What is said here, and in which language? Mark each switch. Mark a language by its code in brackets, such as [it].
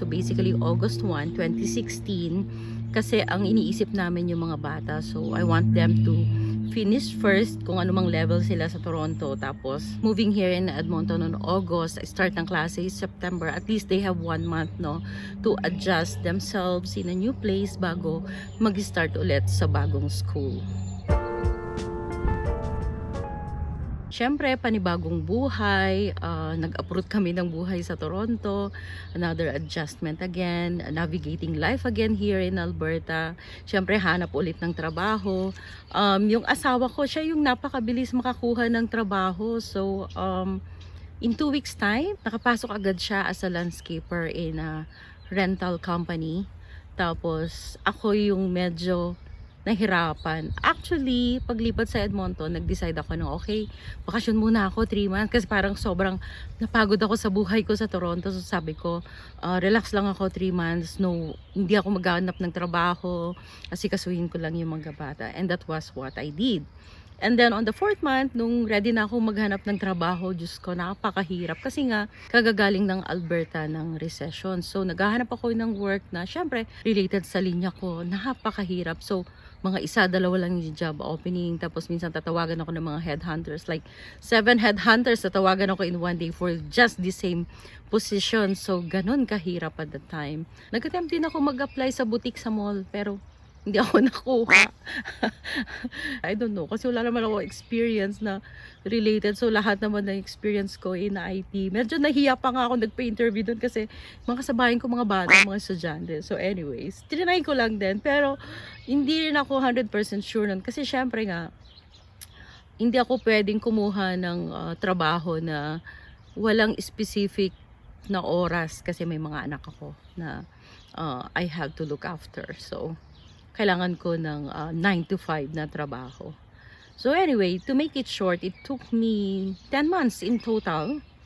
[tl] So basically August 1, 2016, kasi ang iniisip namin yung mga bata. [en] So I want them to finish first [tl] kung anumang level sila sa Toronto. Tapos moving here in Edmonton on August, start ng klase September. [en] At least they have 1 month, no, to adjust themselves in a new place [tl] bago mag-start ulit sa bagong school. Siyempre, panibagong buhay, nag-uproot kami ng buhay sa Toronto, another adjustment again, navigating life again here in Alberta. Siyempre, hanap ulit ng trabaho. Yung asawa ko, siya yung napakabilis makakuha ng trabaho. So, in 2 weeks time, nakapasok agad siya as a landscaper in a rental company. Tapos, ako yung medyo nahirapan. Actually, paglipat sa Edmonton, nag-decide ako na okay, bakasyon muna ako 3 months kasi parang sobrang napagod ako sa buhay ko sa Toronto. So sabi ko, relax lang ako 3 months. No, hindi ako maghanap ng trabaho kasi kasuhin ko lang yung mga bata. [en] And that was what I did. And then on the 4th month, [tl] nung ready na ako maghanap ng trabaho, Diyos ko, napakahirap. Kasi nga, kagagaling ng Alberta ng recession. So, naghahanap ako ng work na, syempre, related sa linya ko. Napakahirap. So, mga isa, dalawa lang yung job opening. Tapos minsan tatawagan ako ng mga headhunters. [en] Like 7 headhunters [tl] tatawagan ako [en] in one day for just the same position. [tl] So ganun kahirap at the time. Nag-attempt din ako mag-apply sa boutique sa mall pero hindi ako nakuha. [en] I don't know. Kasi wala naman ako experience na related. [tl] So, lahat naman ng experience ko in IT. Medyo nahiya pa nga ako nagpa-interview doon kasi mga kasabayan ko mga bata, mga estudyante. So, anyways, tinry ko lang din. Pero, hindi rin ako 100% sure nun. Kasi, syempre nga, hindi ako pwedeng kumuha ng trabaho na walang specific na oras kasi may mga anak ako na I have to look after. So, kailangan ko ng 9 to 5 na trabaho. So anyway, [en] to make it short, it took me 10 months in total.